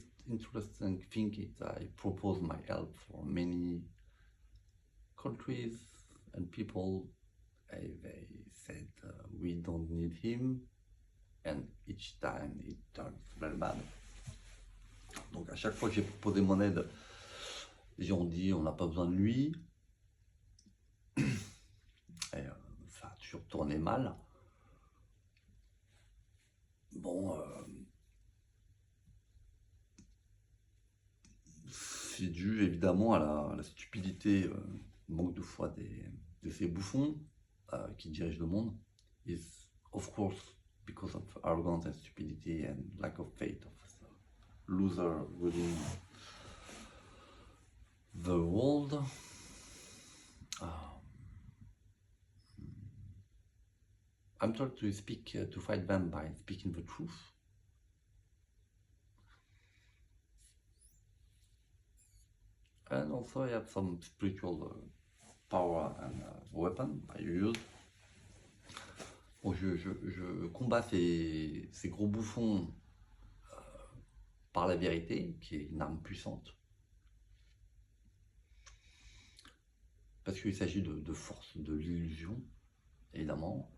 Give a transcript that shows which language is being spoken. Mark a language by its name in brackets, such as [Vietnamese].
[English] interesting thing is I propose my help for many countries and people. They said we don't need him, and each time it turns very bad. [French] Donc à chaque fois que j'ai proposé mon aide, les gens ont dit on n'a pas besoin de lui. Et ça a toujours tourné mal. Bon, c'est dû évidemment à la stupidité, manque de foi de ces bouffons qui dirigent le monde. [English] Is of course because of arrogance and stupidity and lack of faith of a loser ruling the world. I'm trying to speak to fight them by speaking the truth. And also I have some spiritual power and weapon I use. [French] Bon, je combats ces gros bouffons par la vérité, qui est une arme puissante. Parce qu'il s'agit de force, de l'illusion, évidemment.